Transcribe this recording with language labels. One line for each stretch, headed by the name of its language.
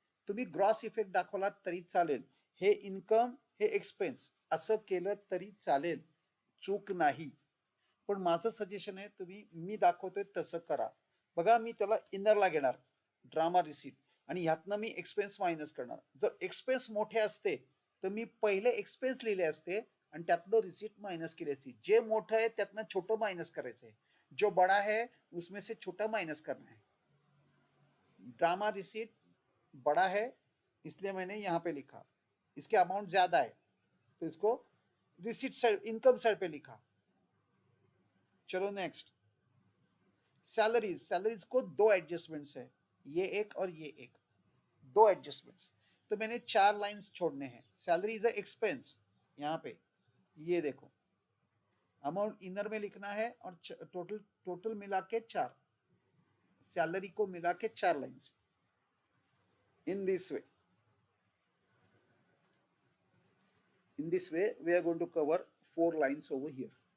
Marathi: तुम्ही gross effect दाखवला तरी चालेल. हे इन्कम हे एक्सपेन्स असं केलं तरी चालेल, चूक नाही. पण माझं सजेशन आहे तुम्ही मी दाखवतोय तसं करा. बघा मी त्याला इनरला घेणार ड्रामा रिसीट आणि ह्यातनं मी एक्सपेन्स मायनस करणार. जर एक्सपेन्स मोठे असते तर मी पहिले एक्सपेन्स लिहिले असते आणि त्यातलं रिसीट मायनस केल्याची. जे मोठं आहे त्यातनं छोटं मायनस करायचं
Hindi: है, जो बड़ा है उसमें से छोटा माइनस करना है. ड्रामा रिसीट बड़ा है इसलिए मैंने यहाँ पे लिखा, इसके अमाउंट ज्यादा है तो इसको रिसीट साइड, इनकम साइड पे लिखा. चलो नेक्स्ट, सैलरीज. सैलरीज को दो एडजस्टमेंट्स है, ये एक और ये एक, दो एडजस्टमेंट्स. तो मैंने 4 लाइंस छोड़ने हैं.
English: salary is a expense,
Hindi: यहाँ पे ये देखो अमाउंट इनर में लिखना है और टोटल टोटल मिला के 4, सैलरी को मिला के 4 lines.
English: In this way, in this way we are going to cover 4 lines over here.